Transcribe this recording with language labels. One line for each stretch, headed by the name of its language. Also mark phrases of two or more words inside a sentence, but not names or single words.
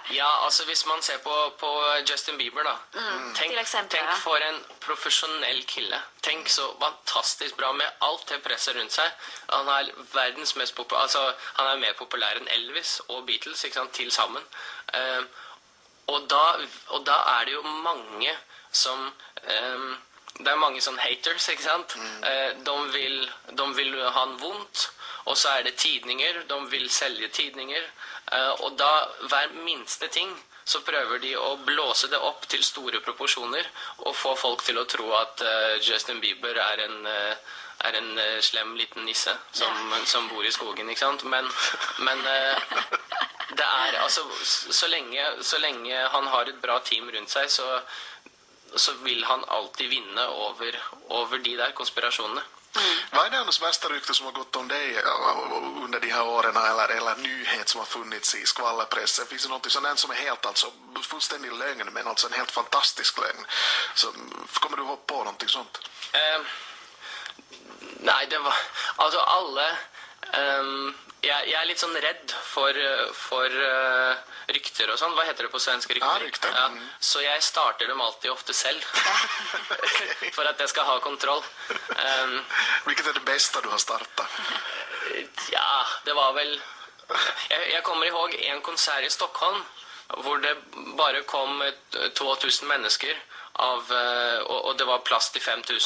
Swedish: Ja, alltså hvis man ser på Justin Bieber då. Tänk för en professionell kille. Tänk så fantastiskt bra med allt det presset runt sig. Han är världens mest populär, alltså han är mer populär än Elvis och Beatles, liksom, tillsammans. Och då är det ju som det mange sånn haters,
Norwegian: ikke sant? De vil ha en vondt, og så det tidninger, de vil selge tidninger, og da hver minste ting så prøver de å blåse det opp til store proporsjoner og få folk til å tro at Justin Bieber en slem liten nisse som bor i skogen, ikke sant? Men det altså, så lenge han har et bra team rundt seg, så vil han alltid vinne over de der konspirasjonene.
Swedish: Vad är det annars värsta rykte som har gått om dig under de här åren eller nyhet som har funnits i skvallerpressen? Finns det något sånt som är helt alltså fullständig lögn men alltså en helt fantastisk lögn? Så kommer du hoppa på någonting sånt? Nej, det var alltså alla jag
Norwegian: litt sånn redd for rykter og sånn. Hva heter det på svensk, rykter? Ja, rykter. Ja, så jeg starter dem alltid ofte selv. For at jeg skal ha kontroll.
Swedish: Vilket det bästa du har startat?
Norwegian: Ja, det var vel... Jeg kommer ihåg en konsert i Stockholm, hvor det bare kom 2000 mennesker, og det var plass til 5000.